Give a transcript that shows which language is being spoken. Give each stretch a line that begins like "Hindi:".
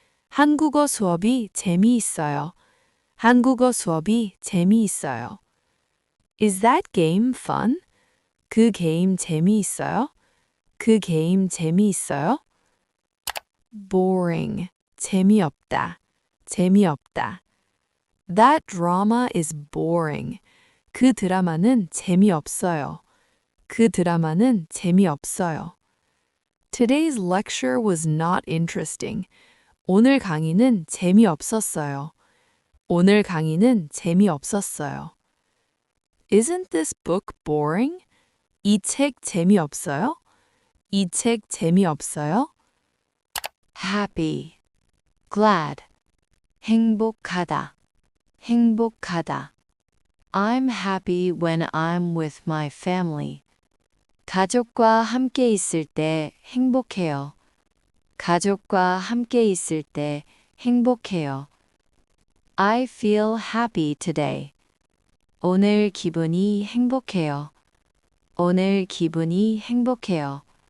Korean: 한국어 수업이 재미있어요. 한국어 수업이 재미있어요.
English: Is that game fun?
Korean: 그 게임 재미있어요? 그 게임 재미있어요?
English: Boring.
Korean: 재미없다. 재미없다.
English: That drama is boring.
Korean: 그 드라마는 재미없어요. 그 드라마는 재미없어요.
English: Today's lecture was not interesting.
Korean: 오늘 강의는 재미없었어요. 오늘 강의는 재미없었어요.
English: Isn't this book boring?
Korean: 이 책 재미없어요? 이 책 재미없어요?
English: Happy, glad,
Korean: 행복하다, 행복하다.
English: I'm happy when I'm with my family.
Korean: 가족과 함께 있을 때 행복해요. 가족과 함께 있을 때 행복해요.
English: I feel happy today.
Korean: 오늘 기분이 행복해요. 오늘 기분이 행복해요.